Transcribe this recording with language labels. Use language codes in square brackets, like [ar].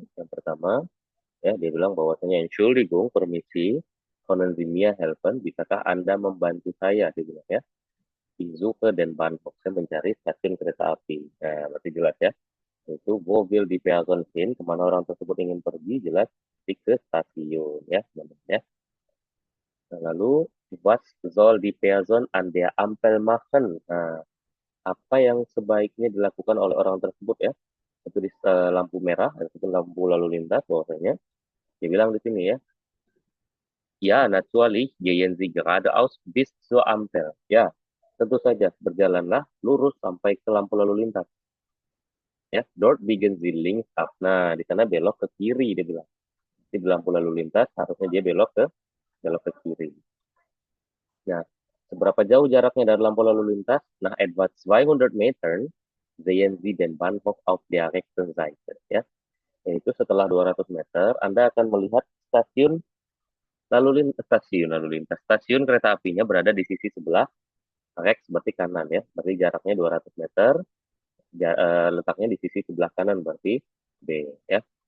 [id] Yang pertama, ya dia bilang bahwasanya Entschuldigung, permisi, [de] können Sie mir helfen? [id] Bisakah Anda membantu saya? Dia bilang ya. [de] Ich suche den Bahnhof. [id] Saya mencari stasiun kereta api. Nah, berarti jelas ya. Itu [de] wo will die Person hin? [id] Kemana orang tersebut ingin pergi? Jelas ke stasiun ya, teman-teman ya. Nah, lalu [de] was soll die Person an der Ampel machen? [id] Nah, apa yang sebaiknya dilakukan oleh orang tersebut ya? Itu di lampu merah ataupun lampu lalu lintas bahwasanya dia bilang di sini ya. [de] Ya, natürlich gehen Sie geradeaus bis zur Ampel. [id] Ya, tentu saja berjalanlah lurus sampai ke lampu lalu lintas. [de] Ya, dort biegen Sie links ab. [id] Nah, di sana belok ke kiri dia bilang. Di lampu lalu lintas harusnya dia belok ke kiri. Nah, seberapa jauh jaraknya dari lampu lalu lintas? [de] Nah, etwa 200 Meter sehen Sie den Bahnhof auf der rechten Seite. [id] Ya, yaitu setelah 200 meter, Anda akan melihat stasiun lalu lintas. Stasiun kereta apinya berada di sisi sebelah rex berarti kanan ya. Berarti jaraknya 200 meter, letaknya di sisi sebelah kanan berarti B ya.